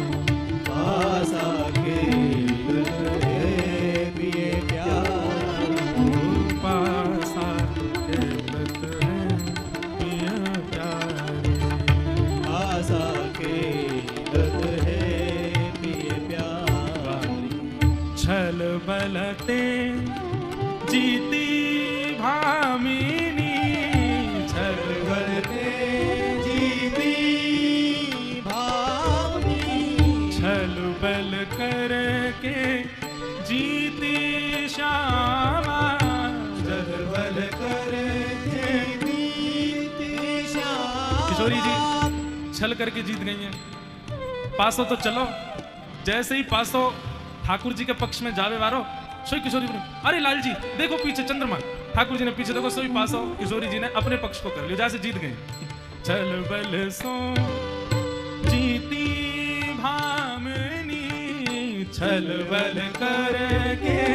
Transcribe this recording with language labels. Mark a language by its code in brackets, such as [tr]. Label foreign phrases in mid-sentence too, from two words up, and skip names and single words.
[bra] आसा खेलत है पिय प्यारे। पासा खेलत है पिय प्यारे, आसा खेलत है पिय प्यारी। छल बलते जीती भामिनी, छल बलते जीती भावनी। छल बल करके जीती श्यामा, जल बल करके जीती श्यामा। [hi] किशोरी जी छल करके जीत गई हैं। [bra] पासो तो चलो, जैसे ही पासो ठाकुर जी के पक्ष में जावे वारो, सोई किशोरी बोली अरे लाल जी देखो पीछे चंद्रमा। ठाकुर जी ने पीछे देखो, सोई पासो किशोरी जी ने अपने पक्ष को कर लिया, जैसे जीत गए। छल बल सो जीती भामिनी, छल बल करके